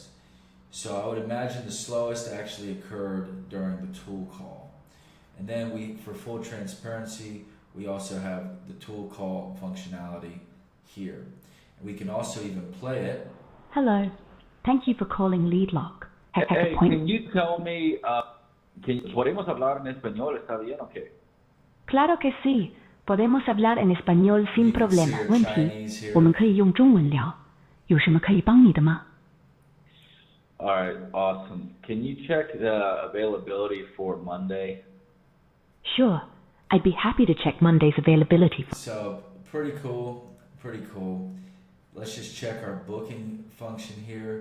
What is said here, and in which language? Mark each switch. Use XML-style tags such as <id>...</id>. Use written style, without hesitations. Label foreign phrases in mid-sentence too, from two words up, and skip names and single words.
<en>So I would imagine the slowest actually occurred during the tool call. And then for full transparency, we also have the tool call functionality here. And we can also even play it. Hello. Thank you for calling LeadLock. Hey, can you tell me,</en> <es>¿podemos hablar en español? ¿Está bien o qué? Claro que sí. Podemos hablar en español sin problema.</es> <zh>问题，</zh> <en>Chinese here.</en> <zh>我们可以用中文聊。有什么可以帮你的吗？</zh> <en>All right, awesome. Can you check the availability for Monday? Sure. I'd be happy to check Monday's availability. So pretty cool, pretty cool. Let's just check our booking function here.</en>